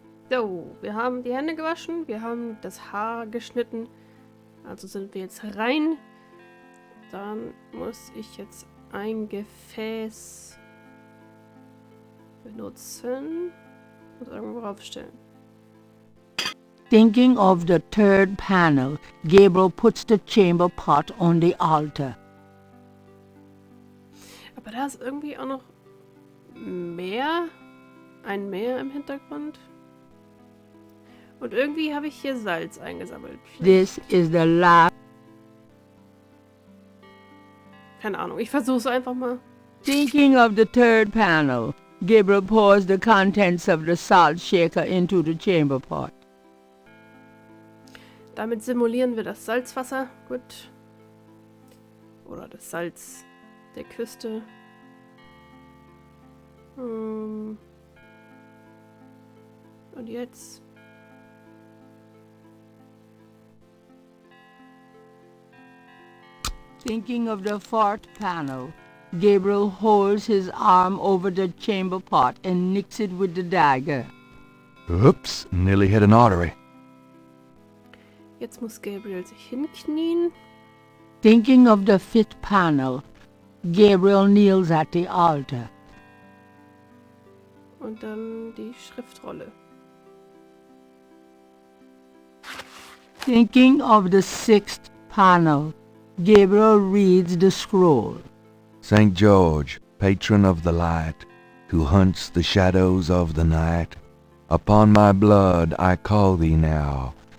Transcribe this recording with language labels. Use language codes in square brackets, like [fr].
[de] So, wir haben die Hände gewaschen, wir haben das Haar geschnitten, also sind wir jetzt rein. Dann muss ich jetzt ein Gefäß benutzen und irgendwo raufstellen. [en] Thinking of the third panel, Gabriel puts the chamber pot on the altar. [de] Aber da ist irgendwie auch noch Meer, ein Meer im Hintergrund. Und irgendwie habe ich hier Salz eingesammelt. [en] This is the last. [de] Keine Ahnung, ich versuche es einfach mal. [en] Thinking of the third panel, Gabriel pours the contents of the salt shaker into the chamber pot. [de] Damit simulieren wir das Salzwasser. Gut. Oder das Salz der Küste. Und jetzt. [en] Thinking of the fourth panel, Gabriel holds his arm over the chamber pot and nicks it with the dagger. Oops, nearly hit an artery. [de] Jetzt muss Gabriel sich hinknien. [en] Thinking of the fifth panel, Gabriel kneels at the altar. [de] Und dann die Schriftrolle. [en] Thinking of the sixth panel, Gabriel reads the scroll. St. George, patron of the light, who hunts the shadows of the night, upon my blood I call thee now.